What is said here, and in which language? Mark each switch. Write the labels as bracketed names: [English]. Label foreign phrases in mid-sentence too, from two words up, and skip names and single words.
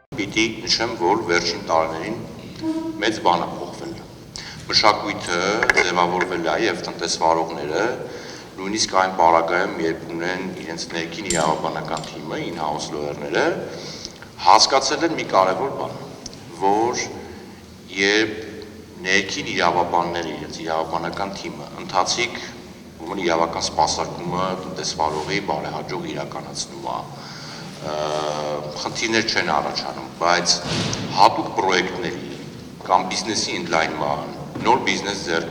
[Armenian] պիտի նշեմ, որ վերջին տարիներին մեծ բան է փոխվել։ Մշակույթը ձևավորվել է եւ տնտեսվարողները նույնիսկ այն պարագայում, երբ ունեն իրենց ներքին իրավաբանական թիմը, in-house lawyer-ները, հասկացել են մի կարևոր բան, որ երբ ներքին իրավաբանները իրենց իրավաբանական թիմը ընթացիկ իրավական սպասարկումը տնտեսվարողի բարեհաջող իրականացնում է, խնդիրներ չեն առաջանում, բայց հատուկ պրոյեկտների կամ բիզնեսի ընդլայնման, նոր բիզնես ձեռք